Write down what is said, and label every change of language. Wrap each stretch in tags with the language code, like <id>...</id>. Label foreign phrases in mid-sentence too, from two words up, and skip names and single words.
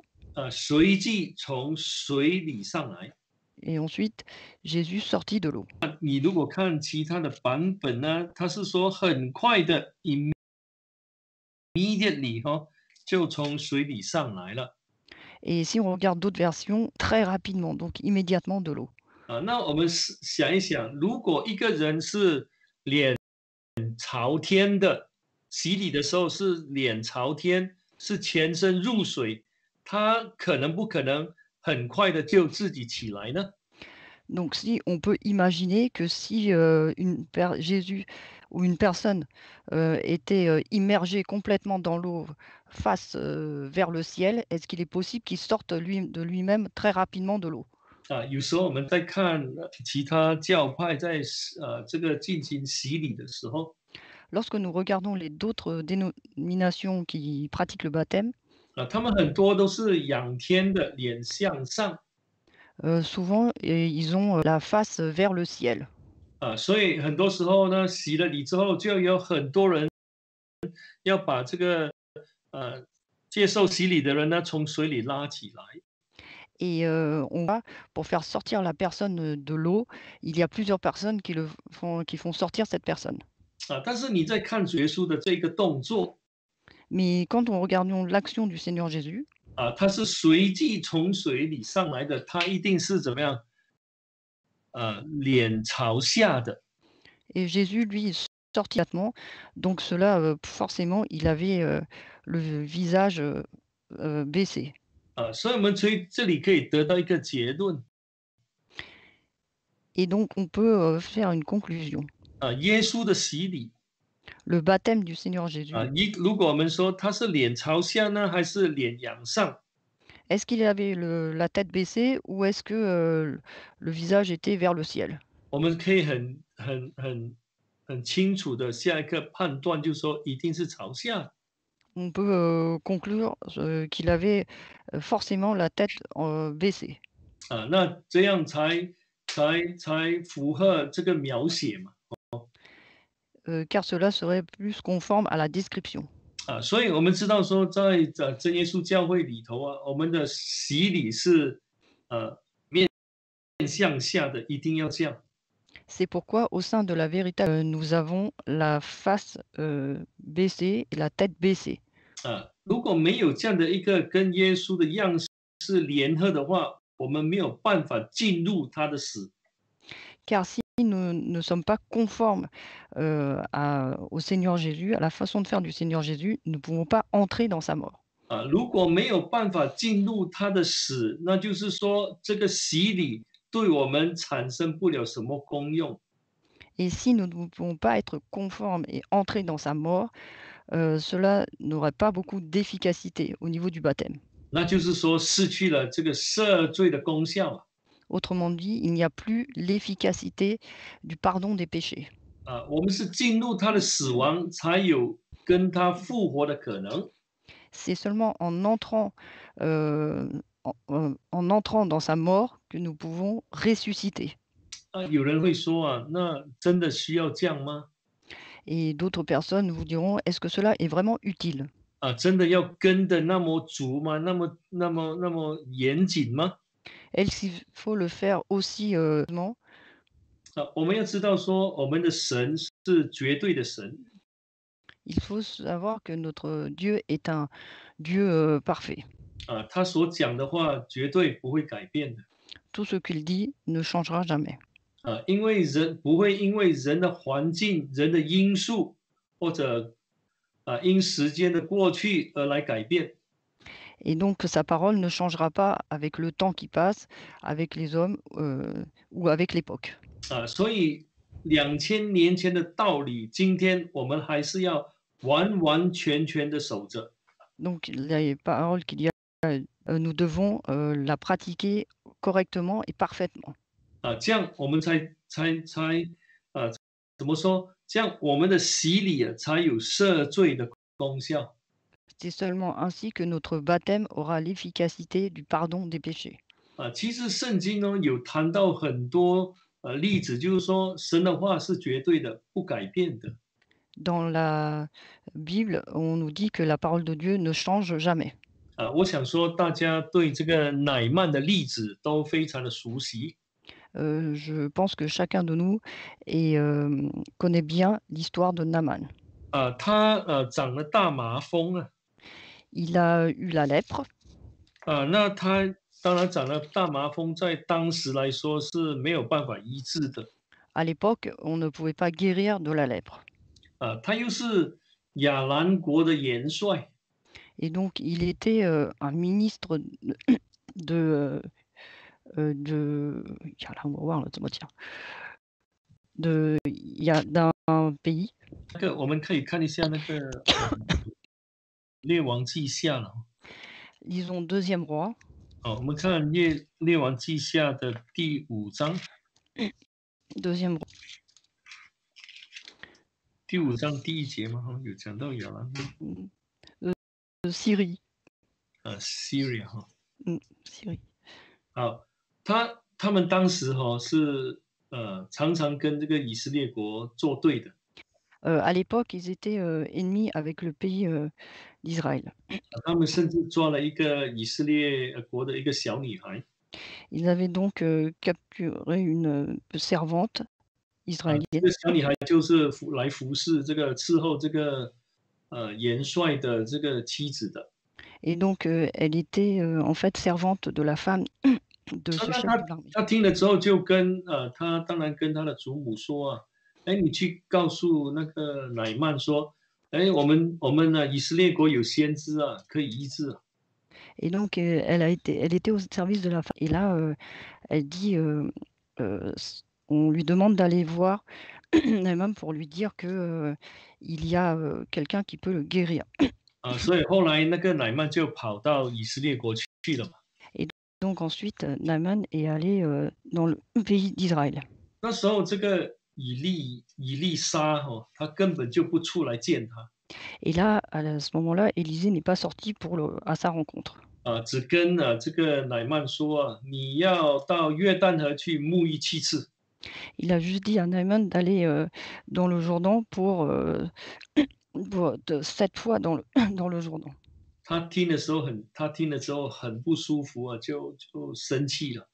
<zh>随即从水里上来。</zh> <fr>Et ensuite, Jésus sortit de l'eau.</fr> <zh>你如果看其他的版本呢，他是说很快的 immediately 就从水里上来了。</zh> <fr>Et si on regarde d'autres versions, très rapidement, donc immédiatement de l'eau.</fr> <zh>那我们想一想，如果一个人是脸朝天的，洗礼的时候是脸朝天，是全身入水，他不可能很快的就自己起来呢？</zh> <fr>Donc si on peut imaginer que si Jésus ou une personne était immergé complètement dans l'eau face vers le ciel, est-ce qu'il est possible qu'il sorte de lui-même très rapidement de l'eau?</fr> <zh>有时候我们在看其他教派在这个进行洗礼的时候，</zh> <fr>Lorsque nous regardons d'autres dénominations qui pratiquent le baptême,</fr> <zh>他们很多都是仰天的，脸向上。</zh> <fr>souvent ils ont la face vers le ciel.</fr> <zh>所以很多时候呢，洗了礼之后，就有很多人要把这个接受洗礼的人呢从水里拉起来。</zh> <fr>Et on va pour faire sortir la personne de l'eau, il y a plusieurs personnes qui font sortir cette personne.</fr> <zh>但是你在看耶稣的这个动作，</zh> <fr>Mais quand on regarde l'action du Seigneur Jésus,</fr> <zh>他是随即从水里上来的，他一定是怎么样？脸朝下的。</zh> <fr>et Jésus, lui, il sortit immédiatement. Donc cela, forcément, il avait le visage baissé.</fr> <zh>所以我们从这里可以得到一个结论。</zh> <fr>Et donc on peut faire une conclusion.</fr> <zh>耶稣的洗礼，</zh> <fr>Le baptême du Seigneur Jésus,</fr> <zh>如果我们说他是脸朝下呢，还是脸仰上？</zh> <fr>est-ce qu'il avait la tête baissée ou est-ce que le visage était vers le ciel?</fr> <zh>我们可以很清楚的下一个判断，就是说一定是朝下。</zh> <fr>On peut conclure qu'il avait forcément la tête baissée.</fr> <zh>那这样才符合这个描写嘛。</zh> <fr>Car cela serait plus conforme à la description.</fr> <zh>所以我们知道说，在真耶稣教会里头我们的洗礼是面向下的，一定要这样。</zh> <fr>C'est pourquoi au sein de la vérité, nous avons la face baissée et la tête baissée.</fr> <zh>如果没有这样的一个跟耶稣的样式联合的话，我们没有办法进入他的死。</zh> <fr>Car si nous ne sommes pas conformes au Seigneur Jésus, à la façon de faire du Seigneur Jésus, nous ne pouvons pas entrer dans sa mort.</fr> <zh>如果没有办法进入他的死，那就是说这个洗礼对我们产生不了什么功用。</zh> <fr>Et si nous ne pouvons pas être conformes et entrer dans sa mort, cela n'aurait pas beaucoup d'efficacité au niveau du baptême.</fr> <zh>那就是说失去了这个赦罪的功效。</zh> <fr>Autrement dit, il n'y a plus l'efficacité du pardon des péchés.</fr> <zh>我们是进入他的死亡，才有跟他复活的可能。</zh> <fr>C'est seulement en entrant, en entrant dans sa mort que nous pouvons ressusciter.</fr> <zh>有人会说啊，那真的需要这样吗？</zh> <fr>Et d'autres personnes vous diront: «Est-ce que cela est vraiment utile?»</fr> <zh>真的要跟的那么足吗？那么严谨吗？</zh> <fr>Est-ce qu'il faut le faire aussi, ment?</fr> <zh>我们要知道说，我们的神是绝对的神。</zh> <fr>Il faut savoir que notre Dieu est un Dieu, parfait.</fr> <zh>他所讲的话绝对不会改变的。</zh> <fr>Tout ce qu'il dit ne changera jamais.</fr> <zh>因为人不会因为人的环境、人的因素，或者因时间的过去而来改变。</zh> <fr>Et donc sa parole ne changera pas avec le temps qui passe, avec les hommes, ou avec l'époque.</fr> <zh>所以2000年前的道理，今天我们还是要完完全全的守着。</zh> <fr>Donc les paroles qu'il y a, nous devons, la pratiquer correctement et parfaitement.</fr> <zh>这样我们才怎么说？这样我们的洗礼才有赦罪的功效。</zh> <fr>C'est seulement ainsi que notre baptême aura l'efficacité du pardon des péchés.</fr> <zh>其实圣经呢有谈到很多例子，就是说神的话是绝对的，不改变的。</zh> <fr>Dans la Bible, on nous dit que la parole de Dieu ne change jamais.</fr> <zh>我想说大家对这个乃曼的例子都非常的熟悉。</zh> <fr>Je pense que chacun de nous est, connaît bien l'histoire de Naaman.</fr> <zh>他长了大麻风啊。</zh> <fr>Il a eu la lèpre.</fr> <zh>那他当然长了大麻风，在当时来说是没有办法医治的。</zh> <fr>À l'époque, on ne pouvait pas guérir de la lèpre.</fr> <zh>他又是亚兰国的元帅。</zh> <fr>Et donc il était, un ministre de, de</fr> <zh>呀，让我忘了怎么讲，</zh> <fr>d'un pays.</fr> <zh>我们可以看一下那个列王记下了。</zh> <fr>Lisons Deuxième Roi.</fr> <zh>我们看列王记下的第5章。</zh> <fr>Deuxième Roi.</fr> <zh>第5章第1节嘛，有讲到亚兰。</zh> <fr>Syrie.</fr> <zh>Syria 哈。</zh> <fr>Syrie.</fr> <zh>好，他们当时是常常跟这个以色列国作对的。</zh> <fr>À l'époque, ils étaient, ennemis avec le pays, d'Israël.</fr> <zh>他们甚至抓了一个以色列国的一个小女孩。</zh> <fr>Ils avaient donc, capturé une, servante</fr> <zh>这</zh> <fr>israélienne.</fr> <zh>个小女孩就是来服侍这个伺候这个元帅的这个妻子的。</zh> <fr>Et donc, elle était, en fait servante de la femme de ce chef de l'armée.</fr> <zh>他听了之后就跟他当然跟他的祖母说啊，你去告诉那个乃曼说，我们呢以色列国有先知啊，可以医治啊。</zh> <fr>Et donc, elle était au service de la femme. Et là, elle dit, on lui demande d'aller voir Naaman pour lui dire que, il y a, quelqu'un qui peut le guérir.</fr> <zh>所以后来那个乃曼就跑到以色列国去了嘛。</zh> <fr>Et donc ensuite, Naaman est allé, dans le pays d'Israël.</fr> <zh>那时候这个以利沙他根本就不出来见他。</zh> <fr>Et là, ce moment-là, Élisée n'est pas sorti à sa rencontre.</fr> <zh>只跟这个乃曼说啊，你要到约旦河去沐浴7次。</zh> <fr>Il a juste dit à Naaman d'aller, dans le Jourdain pour 7 fois dans le Jourdain.</fr> <zh>他听了之后很不舒服啊，就生气了。</zh>